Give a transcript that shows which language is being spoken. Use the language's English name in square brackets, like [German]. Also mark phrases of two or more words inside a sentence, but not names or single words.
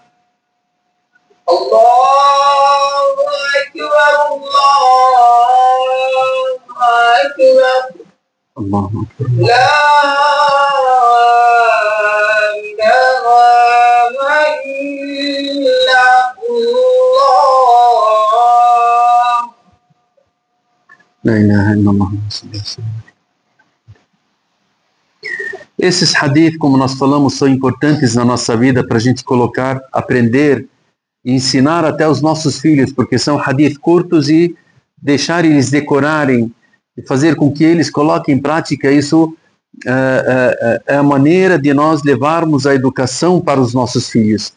[Arabic] الله أكبر الله أكبر. الله أكبر لا إله إلا الله. لا إله إلا الله. [Portuguese] Esses hadith, como nós falamos, são importantes na nossa vida para a gente colocar, aprender e ensinar até os nossos filhos, porque são hadith curtos e deixar eles decorarem e fazer com que eles coloquem em prática isso é a maneira de nós levarmos a educação para os nossos filhos.